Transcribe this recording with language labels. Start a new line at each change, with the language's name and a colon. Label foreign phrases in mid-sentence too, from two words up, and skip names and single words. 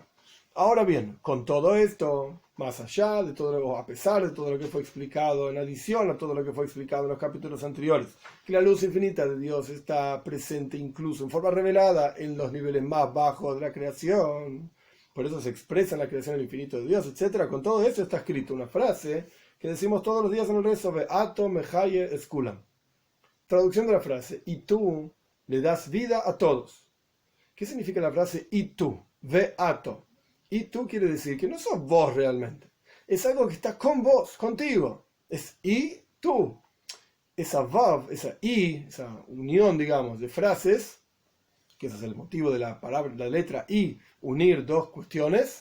Spanish: Ahora bien, con todo esto, más allá de todo lo, a pesar de todo lo que fue explicado, en adición a todo lo que fue explicado en los capítulos anteriores, que la luz infinita de Dios está presente incluso en forma revelada en los niveles más bajos de la creación, por eso se expresa en la creación el infinito de Dios, etc. Con todo eso está escrito una frase que decimos todos los días en el rezo:
Hebrew: ואתה מחיה את כולם.
Spanish: Traducción de la frase: y tú le das vida a todos. ¿Qué significa la frase y tú? Be'ato. Y tú quiere decir que no sos vos realmente. Es algo que está con vos, contigo. Es y tú. Esa vav, esa unión, digamos, de frases, que ese es el motivo de la palabra, la letra y, unir dos cuestiones.